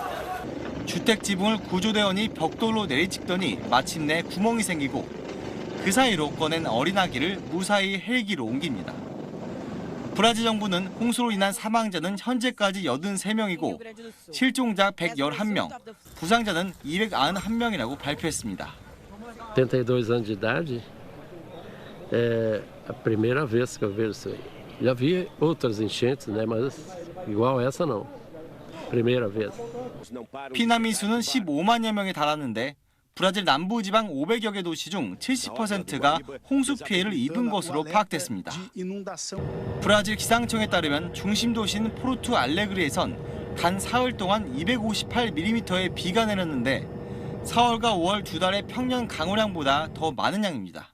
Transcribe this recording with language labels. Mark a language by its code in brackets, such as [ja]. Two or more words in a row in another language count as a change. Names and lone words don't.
[ko] 주택 지붕을 구조대원이 벽돌로 내리찍더니 마침내 구멍이 생기고 그 사이로 꺼낸 어린 아기를 무사히 헬기로 옮깁니다. 브라질 정부는 홍수로 인한 사망자는 현재까지 83명이고 실종자 111명, 부상자는 291명이라고 발표했습니다. [pt] 82 anos de idade, é a primeira vez que eu vejo isso aí. Já vi outras enchentes, né, mas igual essa não. Primeira vez. [ko] 피난민 수는 15만여 명에 달하는데 브라질 남부지방 500여 개 도시 중 70%가 홍수 피해를 입은 것으로 파악됐습니다. 브라질 기상청에 따르면 중심 도시인 포르투 알레그리에선 단 사흘 동안 258mm의 비가 내렸는데 4월과 5월 두 달의 평년 강우량보다 더 많은 양입니다.